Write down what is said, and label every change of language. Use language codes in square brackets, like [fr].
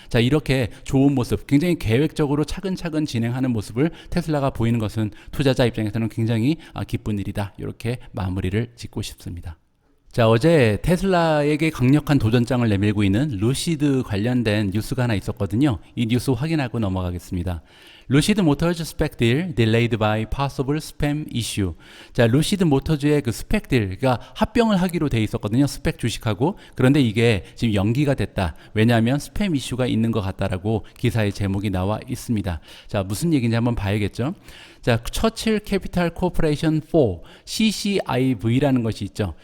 [ko] 자, 이렇게 좋은 모습, 굉장히 계획적으로 차근차근 진행하는 모습을 테슬라가 보이는 것은 투자자 입장에서는 굉장히 기쁜 일이다, 이렇게 마무리를 짓고 싶습니다. 자, 어제 테슬라에게 강력한 도전장을 내밀고 있는 루시드 관련된 뉴스가 하나 있었거든요. 이 뉴스 확인하고 넘어가겠습니다. [en] 루시드 모터즈 스펙 딜 delayed by possible spam issue. [ko] 자, 루시드 모터즈의 그 스펙 딜, 그러니까 합병을 하기로 돼 있었거든요. 스펙 주식하고. 그런데 이게 지금 연기가 됐다. 왜냐하면 스팸 이슈가 있는 것 같다라고 기사의 제목이 나와 있습니다. 자, 무슨 얘기인지 한번 봐야겠죠. 자, 처칠 캐피탈 코퍼레이션 4 CCIV라는 것이 있죠.